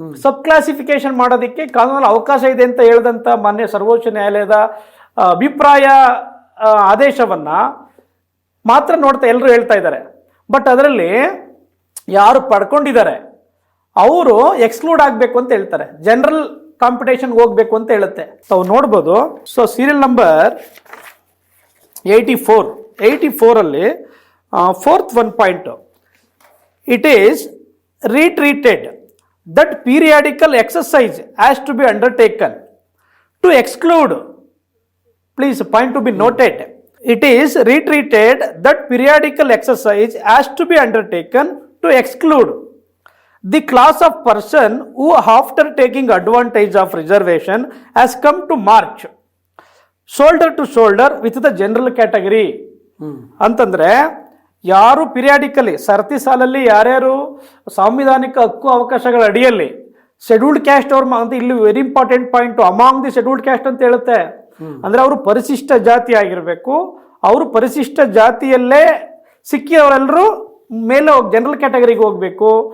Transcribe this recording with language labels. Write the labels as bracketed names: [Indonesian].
[Kannada] ಸಬ್ classification ಮಾಡೋದಕ್ಕೆ ಕಾನೂನಲ್ಲಿ ಅವಕಾಶ ಇದೆ ಅಂತ ಹೇಳಿದಂಥ ಮಾನ್ಯ ಸರ್ವೋಚ್ಚ ನ್ಯಾಯಾಲಯದ ಅಭಿಪ್ರಾಯ ಆದೇಶವನ್ನು ಮಾತ್ರ ನೋಡ್ತಾ ಎಲ್ಲರೂ ಹೇಳ್ತಾ ಇದ್ದಾರೆ. ಬಟ್ ಅದರಲ್ಲಿ ಯಾರು ಪಡ್ಕೊಂಡಿದ್ದಾರೆ ಅವರು ಎಕ್ಸ್ಕ್ಲೂಡ್ ಆಗಬೇಕು ಅಂತ ಹೇಳ್ತಾರೆ, ಜನರಲ್ ಕಾಂಪಿಟೇಷನ್ಗೆ ಹೋಗ್ಬೇಕು ಅಂತ ಹೇಳುತ್ತೆ. ತಾವು ನೋಡ್ಬೋದು. ಸೊ ಸೀರಿಯಲ್ ನಂಬರ್ 84 ಅಲ್ಲಿ 4th 1 point, [English] it is retreated that periodical exercise has to be undertaken to exclude, please point to be noted, it is retreated that periodical exercise has to be undertaken to exclude the class of person who after taking advantage of reservation has come to march shoulder to shoulder with the general category. [Kannada] ಅಂತಂದ್ರೆ ಯಾರು periodically ಸರತಿ ಸಾಲಲ್ಲಿ ಯಾರ್ಯಾರು ಸಾಂವಿಧಾನಿಕ ಹಕ್ಕು ಅವಕಾಶಗಳ ಅಡಿಯಲ್ಲಿ scheduled caste ಅವ್ರ ಅಂತ, ಇಲ್ಲಿ [English] very important point, among the scheduled caste [Kannada] ಅಂತ ಹೇಳುತ್ತೆ. ಅಂದ್ರೆ ಅವರು ಪರಿಶಿಷ್ಟ ಜಾತಿ ಆಗಿರಬೇಕು, ಅವರು ಪರಿಶಿಷ್ಟ ಜಾತಿಯಲ್ಲೇ ಸಿಕ್ಕಿಯವರೆಲ್ಲರೂ ಮೇಲೆ ಜನರಲ್ ಕ್ಯಾಟಗರಿಗೆ ಹೋಗ್ಬೇಕು.